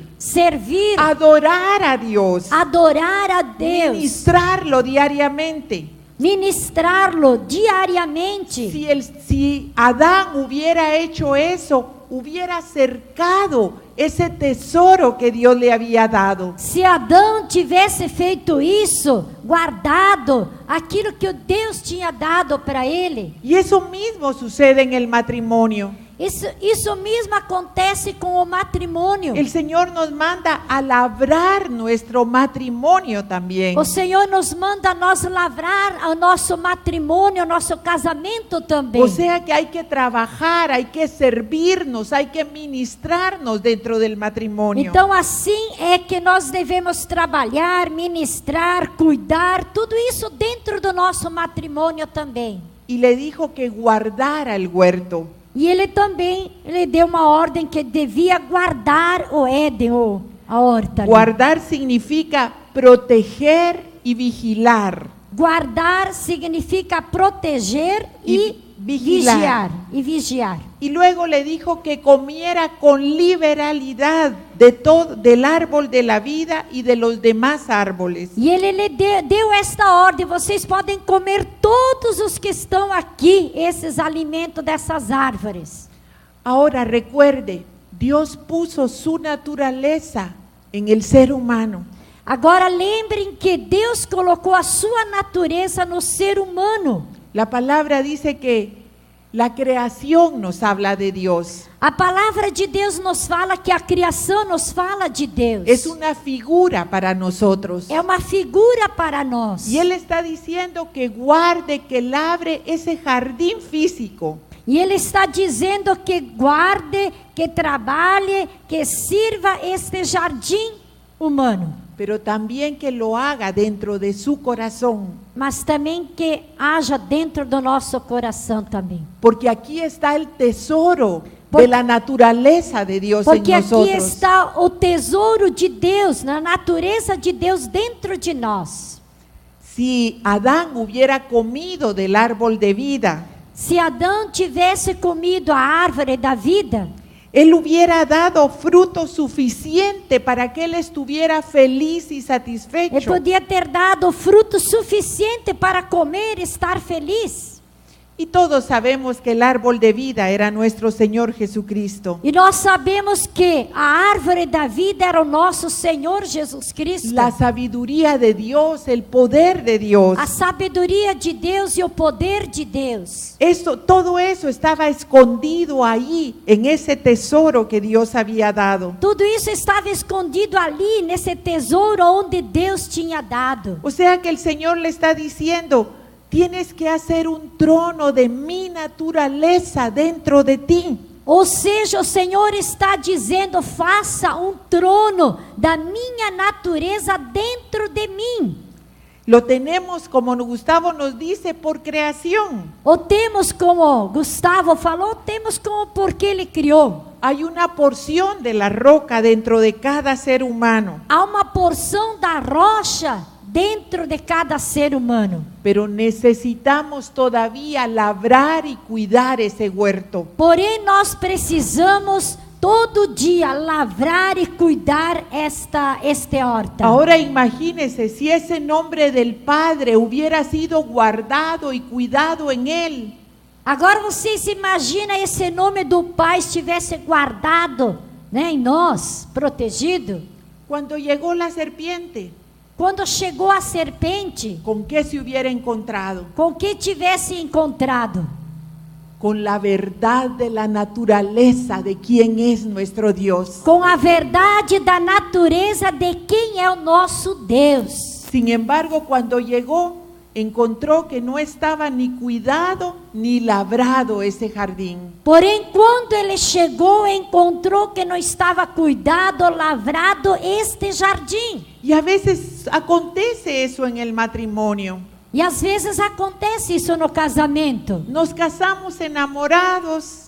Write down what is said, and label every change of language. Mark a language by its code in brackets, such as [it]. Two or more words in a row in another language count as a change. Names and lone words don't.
[es] servir, adorar a Dios, [pt] adorar a Deus, [es] ministrarlo diariamente. [pt] ministrá-lo diariamente. [es] Si Adán hubiera hecho eso, hubiera cercado ese tesoro que Dios le había dado. [pt] Se Adão tivesse feito isso, guardado aquilo que Deus tinha dado para ele, [es] Y eso mismo sucede en el matrimonio. [pt] isso mesmo acontece com o matrimônio. [es] El Señor nos manda a labrar nuestro matrimonio también. [pt] O Senhor nos manda nós lavrar o nosso matrimônio, o nosso casamento também. [es] O sea que hay que trabajar, hay que servirnos, hay que ministrarnos dentro del matrimonio. [pt] Então assim é que nós devemos trabalhar, ministrar, cuidar, tudo isso dentro do nosso matrimônio também. [es] Y le dijo que guardara el huerto. [pt] E ele também lhe deu uma ordem que devia guardar o Éden, ou a horta. ali. [es] Guardar significa proteger y vigilar. [pt] Guardar significa proteger e vigilar. vigiar. [es] Y luego le dijo que comiera con liberalidad de todo, del árbol de la vida y de los demás árboles. [pt] E ele lhe deu esta ordem: vocês podem comer todos os que estão aqui, esses alimentos dessas árvores. [es] Ahora recuerde, Dios puso su naturaleza en el ser humano. [pt] Agora lembrem que Deus colocou a sua natureza no ser humano. [es] La palabra dice que la creación nos habla de Dios. [pt] A palavra de Deus nos fala que a criação nos fala de Deus. [es] Es una figura para nosotros. [pt] É uma figura para nós. [es] Y Él está diciendo que guarde, que labre ese jardín físico. [pt] E Ele está dizendo que guarde, que trabalhe, que sirva este jardim humano. [es] Pero también que lo haga dentro de su corazón. [pt] Mas também que haja dentro do nosso coração também. [es] Porque aquí está el tesoro [pt] Porque- [es] de la naturaleza de Dios en [pt] Porque aqui [es] nosotros. [pt] está o tesouro de Deus, na natureza de Deus dentro de nós. [es] Si Adán hubiera comido del árbol de vida, [pt] Se Adão tivesse comido a árvore da vida, [es] él hubiera dado fruto suficiente para que él estuviera feliz y [pt] ele [es] satisfecho. [pt] podia ter dado fruto suficiente para comer e estar feliz. [es] Y todos sabemos que el árbol de vida era nuestro Señor Jesucristo. [pt] E nós sabemos que a árvore da vida era o nosso Senhor Jesus Cristo. [es] La sabiduría de Dios, el poder de Dios. [pt] A sabedoria de Deus e o poder de Deus. [es] Todo eso estaba escondido ahí, en ese tesoro que Dios había dado. [pt] Tudo isso estava escondido ali, nesse tesouro onde Deus tinha dado. [es] O sea que el Señor le está diciendo, tienes que hacer un trono de mi naturaleza dentro de ti. [pt] Ou seja, o Senhor está dizendo, faça trono da minha natureza dentro de mim. [es] Lo tenemos, como Gustavo nos dice, por creación. [pt] Ou temos, como Gustavo falou, temos como porque Ele criou. [es] Hay una porción de la roca dentro de cada ser humano. [pt] Há uma porção da rocha dentro de cada ser humano. [es] Pero necesitamos todavía labrar y cuidar ese huerto. [pt] Porém, nós precisamos todo dia lavrar e cuidar este horta. [es] Ahora imagínese si ese nombre del Padre hubiera sido guardado y cuidado en Él. [pt] Agora você se imagina esse nome do Pai estivesse guardado, né, em nós, protegido. [es] Cuando llegó la serpiente, [pt] Quando chegou a serpente, [es] ¿con qué se hubiera encontrado? [pt] com que tivesse encontrado? [es] Con la verdad de la naturaleza de quién es nuestro Dios. [pt] Com a verdade da natureza de quem é o nosso Deus. [es] Sin embargo, cuando llegó, encontró que no estaba ni cuidado ni labrado esse jardín. [pt] Porém, quando ele chegou, encontrou que não estava cuidado, lavrado este jardim. [es] Y a veces acontece eso en el matrimonio. [pt] E às vezes acontece isso no casamento. [es] Nos casamos enamorados,